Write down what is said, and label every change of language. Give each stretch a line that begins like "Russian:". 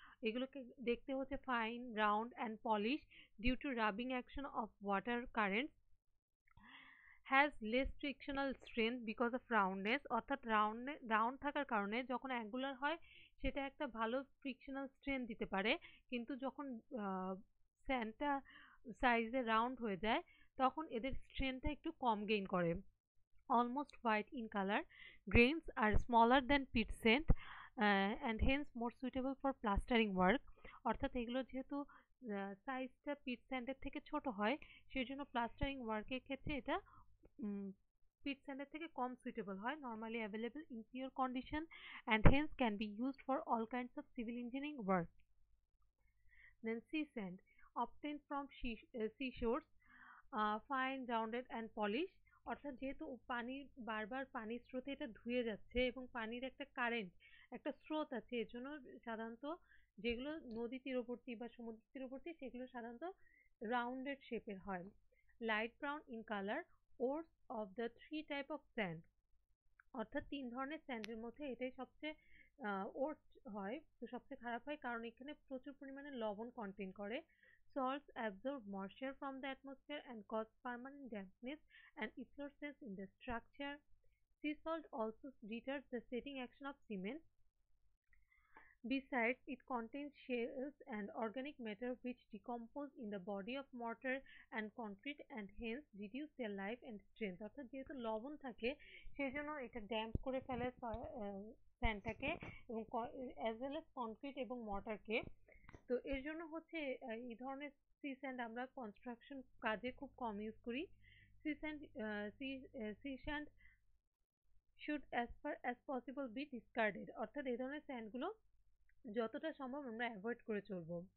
Bangla: এগুলোকে দেখতে হচ্ছে
English: fine, round and polish due to rubbing action of water currents, has less frictional strength because of roundness,
Bangla: অর্থাৎ round থাকার কারণে যখন অ্যাঙ্গুলার হয় সেটা একটা ভালো ফ্রিকশনাল স্ট্রেংথ দিতে পারে, কিন্তু যখন স্যান্ডটা সাইজে রাউন্ড হয়ে যায় তখন এদের স্ট্রেংথটা একটু কম গেইন করে।
English: Almost white in color, grains are smaller than pit sand and hence more suitable for plastering work.
Bangla: অর্থাৎ এগুলো যেহেতু সাইজটা পিট স্যান্ডের থেকে ছোট হয় সেই জন্য প্লাস্টারিং ওয়ার্কের ক্ষেত্রে এটা পিট স্যান্ডের থেকে কম সুইটেবল হয়।
English: Normally available in pure condition and hence can be used for all kinds of civil engineering work. Then sea sand obtained from seashores, fine, rounded and polish.
Bangla: অর্থাৎ যেহেতু পানি বারবার পানির স্রোতে এটা ধুয়ে যাচ্ছে এবং পানির একটা কারেন্ট, একটা স্রোত আছে, এর জন্য সাধারণত যেগুলো নদী তীরবর্তী বা সমুদ্র তীরবর্তী সেগুলো সাধারণত রাউন্ডেড শেপের হয়।
English: Light brown in colour, worse of the three type of sand.
Bangla: অর্থাৎ তিন ধরনের স্যান্ডের মধ্যে এটাই সবচেয়ে ওর্স হয়, তো সবচেয়ে খারাপ হয় কারণ এখানে প্রচুর পরিমাণে লবণ কন্টেন করে।
English: Salts absorb moisture from the atmosphere and cause permanent dampness and efflorescence in the structure. Sea salt also deters the setting action of cement. Besides, it contains shells and organic matter which decompose in the body of mortar and concrete and hence reduce their life and strength.
Bangla: অর্থাৎ যেহেতু লবণ থাকে সেই জন্য এটা damp করে ফেলে স্যান্ডটাকে এবং
English: as well as
Bangla: কনক্রিট এবং মর্টারকে। তো এর জন্য হচ্ছে এই ধরনের সি স্যান্ড আমরা কনস্ট্রাকশন কাজে খুব কম ইউজ করি।
English: sea sand sea sand should as far as possible be discarded,
Bangla: অর্থাৎ এই ধরনের স্যান্ডগুলো যতটা সম্ভব আমরা অ্যাভয়েড করে চলবো।